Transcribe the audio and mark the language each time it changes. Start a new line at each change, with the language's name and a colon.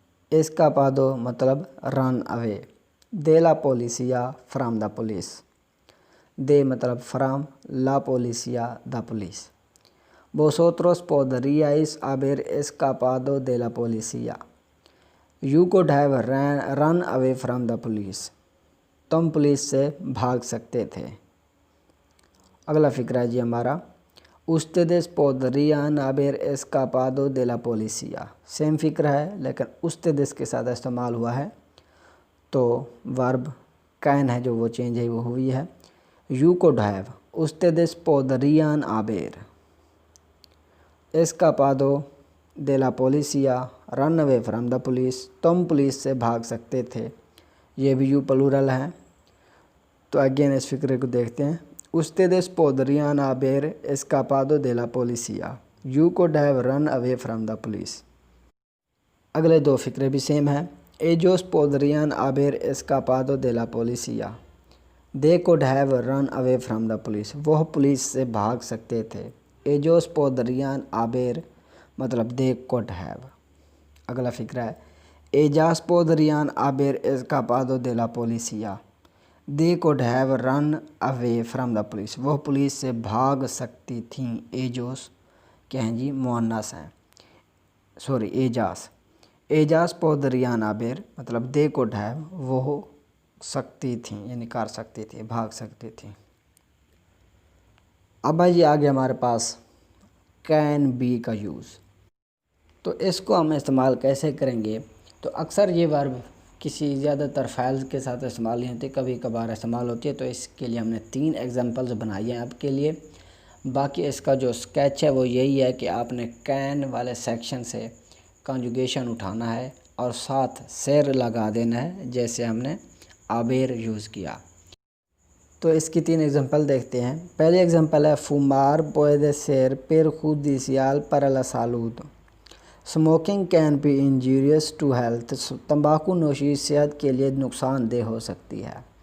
Spanish: escapado
Hindi: मतलब
English: run away,
Spanish: de la policía
English: from the police, de मतलब from, la policía the police।
Spanish: vosotros podríais haber escapado de la policía,
English: you could have run away from the police,
Hindi: तुम police से भाग सकते थे। अगला फिक्रा है जी हमारा
Spanish: ustedes podrían haber escapado de la policía,
Hindi: same फिक्रा है लेकिन ustedes के साथ इस्तेमाल हुआ है तो वर्ब कैन है जो वो चेंज है वो हुई है।
English: you could have,
Spanish: ustedes podrían haber escapado de la policía,
English: run away from the police,
Hindi: तुम पुलिस से भाग सकते थे, ये भी यू प्लूरल है। तो अगेन इस फिक्रे को देखते हैं
Spanish: ustedes podrían haber escapado de la policía,
English: you could have run away from the police।
Hindi: अगले दो फिक्रे भी सेम है
Spanish: ellos podrían haber escapado de la policía,
English: they could have run away from the police,
Hindi: वह police से भाग सकते थे।
Spanish: ellos podrían haber
Hindi: मतलब
English: they could have।
Hindi: अगला फिक्रा है
Spanish: ellas podrían haber escapado de la policía,
English: they could have run away from the police,
Hindi: वह police से भाग सकती थीं। ellos क्या हैं जी मुअन्नस हैं, sorry ellas,
Spanish: ellas podrían haber
Hindi: मतलब
English: they could have,
Hindi: वो सकती थीं यानी कर सकती थी, भाग सकती थी। अब भाई जी आगे हमारे पास कैन बी का यूज़, तो इसको हम इस्तेमाल कैसे करेंगे। तो अक्सर ये वर्ब किसी ज़्यादातर फाइल्स के साथ इस्तेमाल नहीं होती, कभी कभार इस्तेमाल होती है। तो इसके लिए हमने 3 एग्जांपल्स बनाई हैं आपके लिए। बाकी इसका जो स्केच है वो यही है कि आपने कैन वाले सेक्शन से कॉन्जुगेशन उठाना है और साथ सेर लगा देना है, जैसे हमने आबेर यूज़ किया। तो इसकी 3 एग्जांपल देखते हैं। पहले एग्जांपल है फुमार
Spanish: puede ser perjudicial para la salud।
English: Smoking can be injurious to health.
Hindi: तंबाकू नोशी सेहत के लिए नुकसानदेह हो सकती है।